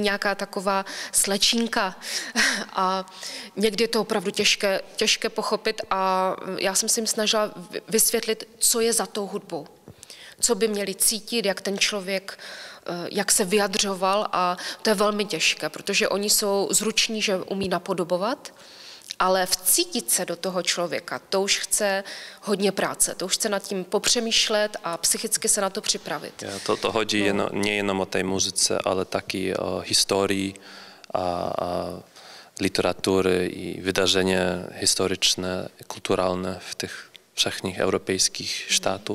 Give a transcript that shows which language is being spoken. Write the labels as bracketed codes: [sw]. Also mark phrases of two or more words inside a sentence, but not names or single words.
[cs] nějaká taková slečínka a někdy je to opravdu těžké pochopit a já jsem si jim snažila vysvětlit, co je za tou hudbou, co by měli cítit, jak ten člověk jak se vyjadřoval a to je velmi těžké, protože oni jsou zruční, že umí napodobovat, ale vcítit se do toho člověka, to už chce hodně práce, to už chce nad tím popřemýšlet a psychicky se na to připravit. To hodí nejenom o té muzyce, ale taky o historii a literatury i [pl] wydarzenia historyczne, kulturalne w tych wszechnych europejskich štátów.